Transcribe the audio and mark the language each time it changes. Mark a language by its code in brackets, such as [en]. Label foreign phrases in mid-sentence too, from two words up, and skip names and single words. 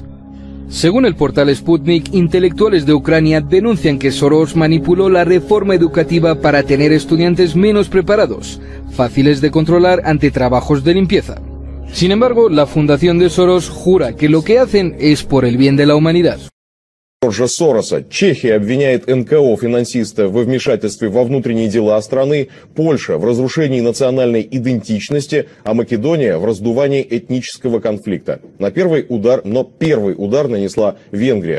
[es] Según el portal Sputnik, intelectuales de Ucrania denuncian que Soros manipuló la reforma educativa para tener estudiantes menos preparados, fáciles de controlar ante trabajos de limpieza. Sin embargo, la fundación de Soros jura que lo que hacen es por el bien de la humanidad. [ru] Джорджа Сороса. Чехия обвиняет НКО-финансиста во вмешательстве во внутренние дела страны, Польша в разрушении национальной идентичности, а Македония в раздувании этнического конфликта. Первый удар нанесла Венгрия.